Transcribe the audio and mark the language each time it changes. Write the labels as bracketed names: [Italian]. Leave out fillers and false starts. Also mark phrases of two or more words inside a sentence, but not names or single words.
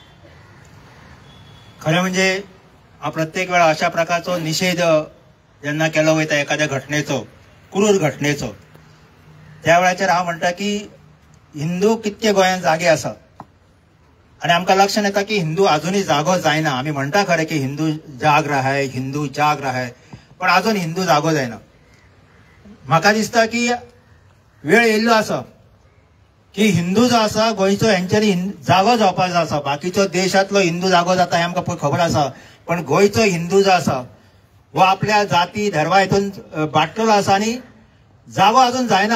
[Konkani] खरें म्हणजे हांव प्रत्येक वेळा अशा प्रकारचो निषेध जेन्ना केलो वयता एखाद्या घटनेचो, क्रूर घटनेचो, त्या वेळाचेर हांव म्हणटा की हिंदू कितके गोंयांत जागे आसा आणि आमकां लक्षात येता की हिंदू अजूनही जागो जायना। आमी म्हणटा खरें की हिंदू [Hindi] जाग रहा है, [Konkani] हिंदू [Hindi] जाग रहा है, [Konkani] पण अजून हिंदू जागो जायना। म्हाका दिसता की वेळ येयल्लो आसा की हिंदू जो आसा गोंयचो हेंच्यांनी जागो जावपाक जाय आसा। बाकीचो देशांतलो हिंदू जागो जाता हें आमकां खबर आसा, पण गोंयचो हिंदू जो आसा वो आपल्या जाती धर्मा हितून बाटलेलो आसा आनी जागो अजून जायना।